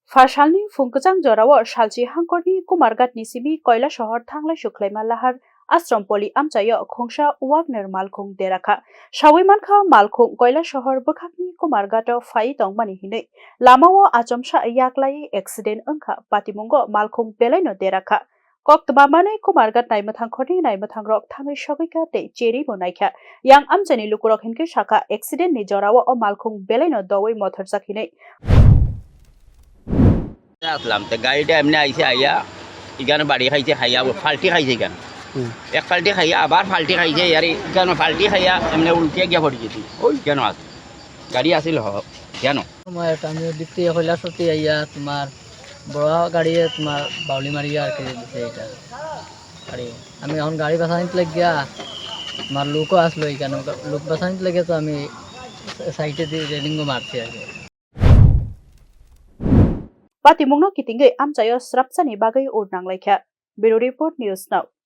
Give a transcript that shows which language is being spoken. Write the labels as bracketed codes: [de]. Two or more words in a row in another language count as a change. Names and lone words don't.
[trp] Farsalni Funkajang Jorawa Shalji Hangkorni Kumargatni Sibi Koila Shahar Thanglai Shuklaima Lahar Astram Poli Amchayo Khongsha Wagner Malkhung Deraka Shawimankha Malkhung Koila Shahar Bukhakni Kumargato Fai Tongmani Hine Lamawo Achomsha Yaklai Accident Angka Patimungo Malkhung Belaino Deraka Koktbamane Kumargat Naimathangkhoni Naimathangrok Thangai Shogika Te Cheri Bonaikha Yang Amchani Lukurok Hinke Shaka Accident Ni Jorawa O Malkhung Belaino Dawai Motorsak Hine [bn] আসলাম তো গাড়িটা এমনি আইসে আইয়া এখানে বাড়ি খাইছে খাইয়া ফাল্টি খাইছে এখানে এক ফাল্টি খাইয়া আবার ফাল্টি খাইছে আর এখানে ফাল্টি খাইয়া এমনি উল্টে গিয়া পড়ে গেছি ওই কেন আছে গাড়ি আসিল কেন আমি দেখতে হইলা সত্যি আইয়া তোমার বড় গাড়ি তোমার বাউলি মারিয়া আর কি দিছে এটা গাড়ি আমি এখন গাড়ি বাসানিতে লাগিয়া তোমার লোকও আসলো এখানে লোক বাসানিতে লাগে তো আমি সাইডে দিয়ে রেলিংও মারছি আর কি [trp] Patimungno kitingge amchayo srapsani bagai urnang laikha. [en] Bureau Report News Now.